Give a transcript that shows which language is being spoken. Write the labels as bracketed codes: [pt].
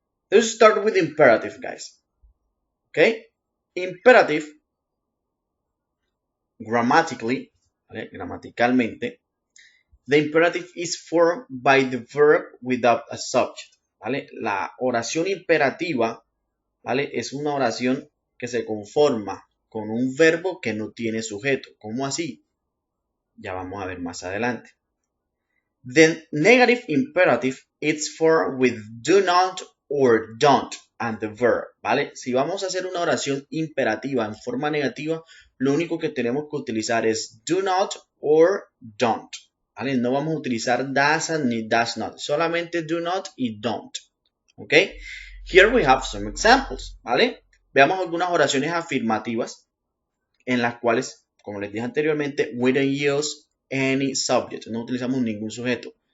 [en] Let's start with imperative, guys. Okay, imperative grammatically, ¿vale? Gramaticalmente, the imperative is formed by the verb without a subject, ¿vale? [es] La oración imperativa, ¿vale? Es una oración que se conforma con un verbo que no tiene sujeto. ¿Cómo así? Ya vamos a ver más adelante. [en] The negative imperative is formed with do not or don't and the verb, ¿vale? [es] Si vamos a hacer una oración imperativa en forma negativa, lo único que tenemos que utilizar es [en] do not or don't, [es] ¿vale? No vamos a utilizar [en] doesn't ni does not, [es] solamente [en] do not y don't, [es] ¿ok? [en] Here we have some examples, [es] ¿vale? Veamos algunas oraciones afirmativas en las cuales, como les dije anteriormente, [en] we don't use any subject, [es] no utilizamos ningún sujeto.